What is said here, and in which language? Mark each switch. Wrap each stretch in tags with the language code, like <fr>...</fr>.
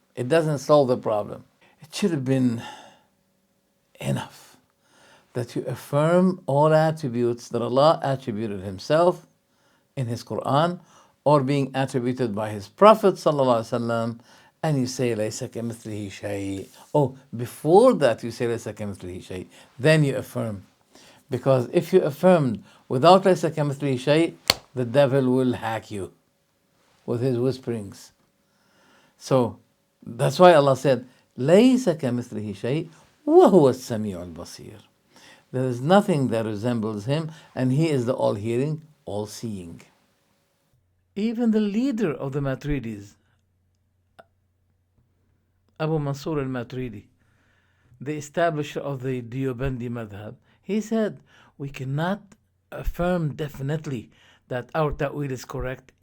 <en>It doesn't solve the problem. It should have been enough that you affirm all attributes that Allah attributed Himself in His Quran, or being attributed by His Prophet ﷺ and you say</en> <ar>ليس كمثله شيء.</ar> <en>Oh, before that you say ليس كمثله شيء. Then you affirm. Because if you affirmed without</en> <ar>ليس كمثله شيء,</ar> <en>the devil will hack you with his whisperings. So that's why Allah said</en> <ar>ليس كمثله شيء وهو السميع البصير.</ar> <en>There is nothing that resembles him, and he is the all-hearing, all-seeing. Even the leader of the Maturidis, Abu Mansur al-Maturidi, the establisher of the Deobandi madhab, he said, we cannot affirm definitely that our ta'wil is correct.</en>